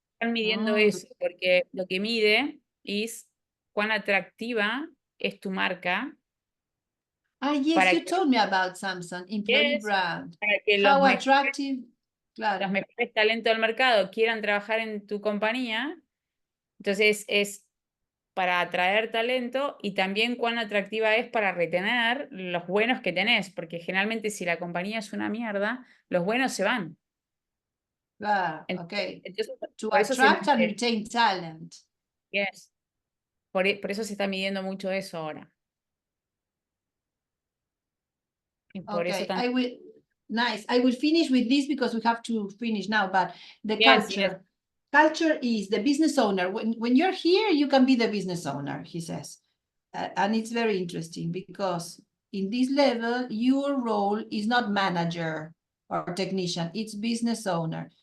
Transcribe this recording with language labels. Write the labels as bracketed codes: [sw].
[es] Están midiendo eso, porque lo que mide es cuán atractiva es tu marca. [en] Yes, you told me about Samsung, employee brand. [es] Para que [en] How attractive. [es] Claro. Los mejores talentos del mercado quieran trabajar en tu compañía. Entonces es para atraer talento, y también cuán atractiva es para retener los buenos que tenés, porque generalmente si la compañía es una mierda, los buenos se van. Claro, okay. Entonces, [en] to attract and retain talent. Yes. [es] Por eso se está midiendo mucho eso ahora. Y por eso [en] Nice. I will finish with this because we have to finish now, but the culture. Yes. Culture is the business owner. When you're here, you can be the business owner, he says. And it's very interesting because in this level, your role is not manager or technician, it's business owner.